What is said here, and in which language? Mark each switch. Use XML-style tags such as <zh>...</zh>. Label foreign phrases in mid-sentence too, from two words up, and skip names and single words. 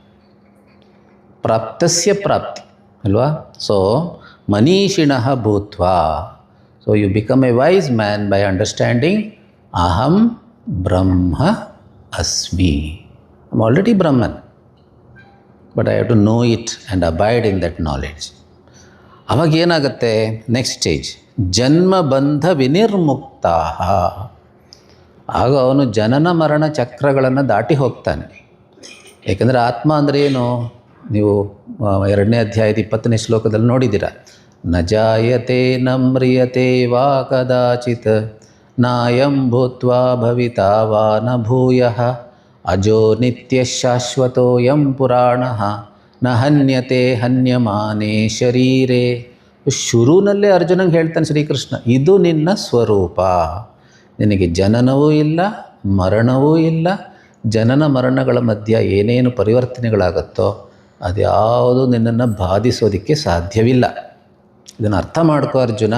<sa>ಪ್ರಾಪ್ತಸ್ಯ ಪ್ರಾಪ್ತಿ ಅಲ್ವಾ? ಸೊ ಮನೀಷಿಣಃ ಭೂತ್ವ.</sa> <en>so you become a wise man by understanding</en> <sa>ಅಹಂ ಬ್ರಹ್ಮ ಅಸ್ಮಿ.</sa> <en>I am already Brahman, but I have to know it and abide in that knowledge.</en> <kn>ಅವಾಗ ಏನಾಗುತ್ತೆ?</kn> <en>next stage</en> <sa>ಜನ್ಮಬಂಧ ವಿನಿರ್ಮುಕ್ತ.</sa> <kn>ಆಗ ಅವನು ಜನನ ಮರಣ ಚಕ್ರಗಳನ್ನು ದಾಟಿ ಹೋಗ್ತಾನೆ. ಏಕೆಂದರೆ ಆತ್ಮ ಅಂದರೆ ಏನು? ನೀವು 2ನೇ ಅಧ್ಯಾಯದ 20ನೇ ಶ್ಲೋಕದಲ್ಲಿ ನೋಡಿದ್ದೀರ.</kn> <sa>ನ ಜಾಯತೆ ನ ಮ್ರಿಯತೆ ವಾ ಕದಾಚಿತ್ ನಾಯಂ ಭೂತ್ವಾ ಭವಿತಾ ವಾ ನ ಭೂಯಃ ಅಜೋ ನಿತ್ಯ ಶಾಶ್ವತೋಯಂ ಪುರಾಣಃ ನ ಹನ್ಯತೆ ಹನ್ಯಮಾನೇ ಶರೀರೇ.</sa> <kn>ಶುರುನಲ್ಲೇ ಅರ್ಜುನಂಗೆ ಹೇಳ್ತಾನೆ ಶ್ರೀಕೃಷ್ಣ, ಇದು ನಿನ್ನ ಸ್ವರೂಪ. ನಿನಗೆ ಜನನವೂ ಇಲ್ಲ, ಮರಣವೂ ಇಲ್ಲ. ಜನನ ಮರಣಗಳ ಮಧ್ಯೆ ಏನೇನು ಪರಿವರ್ತನೆಗಳಾಗುತ್ತೋ ಅದ್ಯಾವುದು ನಿನ್ನನ್ನು ಬಾಧಿಸೋದಕ್ಕೆ ಸಾಧ್ಯವಿಲ್ಲ. ಇದನ್ನು ಅರ್ಥ ಮಾಡ್ಕೋ ಅರ್ಜುನ.</kn>